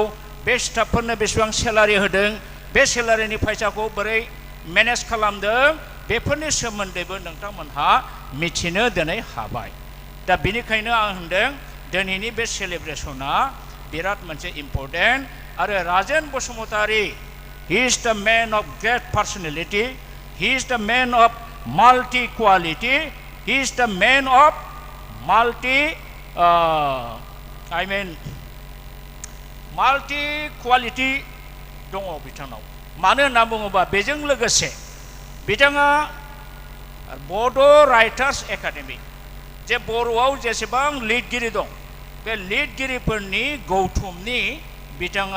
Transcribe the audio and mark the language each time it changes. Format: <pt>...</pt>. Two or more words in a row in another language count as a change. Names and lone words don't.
<brx>बे स्टाफफोरनो बेसेबां सेलारि होदों बे सेलारिनि फैसाखौ बोरै मेनेज खालामदों बेफोरनि सोमोन्दैबो नोंथांमोनहा मिथिनो दिनै हाबाय दा बेनिखायनो आं होनदों दिनैनि बे सेलिब्रेसना बिराद मोनसे इम्पर्टेन्ट आरो राजेन बसुमतारी</brx> <en>he is the man of great personality he is the man of multi quality he is the man of multi multi quality</en> <brx>दङ बिथांनाव मानो होनना बुङोबा बेजों लोगोसे बिथाङा बड' राइटार्स एकाडेमि जे बर'आव जेसेबां लिरगिरि दं बे लिरगिरिफोरनि गौथुमनि बिथाङा</brx>